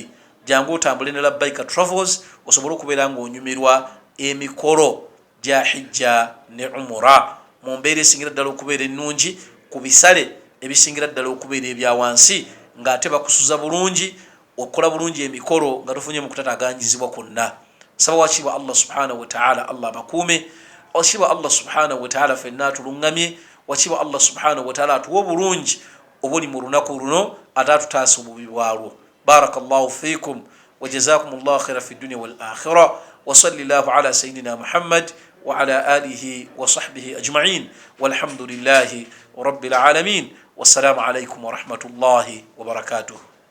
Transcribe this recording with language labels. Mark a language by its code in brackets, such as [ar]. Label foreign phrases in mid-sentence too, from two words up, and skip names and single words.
[lg] Jangu otambule ne Labbaika Travels osobole okubeera nga onyumirwa emikolo gya hijja ne umura mu mbeera esingira ddala okubeera ennungi, ku bisale ebisingira ddala okubeera ebya wansi, ng'ate bakusuza bulungi, okukola bulungi emikolo nga tufunye mu kutataganyizibwa kwonna. Saba wakiba [ar] الله سبحانه وتعالى [lg] Allah bakuume, wakiba [ar] الله سبحانه وتعالى [lg] fenna atulungamye, wakiba [ar] الله سبحانه وتعالى [lg] atuwa obulungi obuli mu lunaku luno, ate atutaasa obubi bwalwo. [ar] بارك الله فيكم وجزاكم الله خيرا في الدنيا والآخرة وصلى الله على سيدنا محمد وعلى آله وصحبه أجمعين والحمد لله رب العالمين. والسلام عليكم ورحمة الله وبركاته.